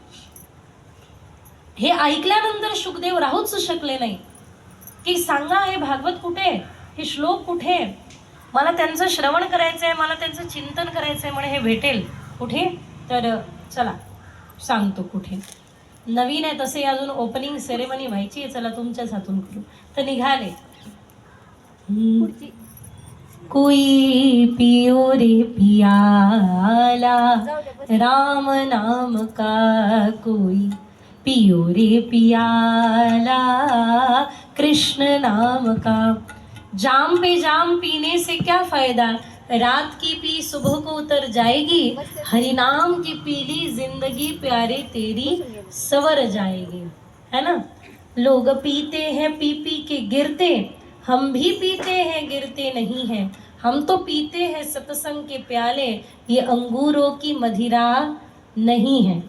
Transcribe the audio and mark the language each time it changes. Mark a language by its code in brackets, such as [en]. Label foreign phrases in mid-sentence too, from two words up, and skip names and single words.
[mr] हे ऐकल्यानंतर शुकदेव राहूच शकले नाही की सांगा हे भागवत कुठे, हे श्लोक कुठे, मला त्यांचं श्रवण करायचंय, मला त्यांचं चिंतन करायचंय, म्हणे हे भेटेल कुठे? तर चला सांगतो कुठे. नवीन आहे तसे अजून [en] opening ceremony [mr] व्हायची आहे, चला तुमच्याच हातून करू. तर निघाले. [hi] कोई पियो रे पियाला राम नाम का, कोई पियो रे पियाला कृष्ण नाम का. जाम पे जाम पीने से क्या फायदा, रात की पी सुबह को उतर जाएगी, हरि नाम की पीली जिंदगी प्यारे तेरी सवर जाएगी. है ना. लोग पीते हैं पी पी के गिरते, हम भी पीते हैं गिरते नहीं हैं, हम तो पीते हैं सत्संग के प्याले, ये अंगूरों की मदिरा नहीं है.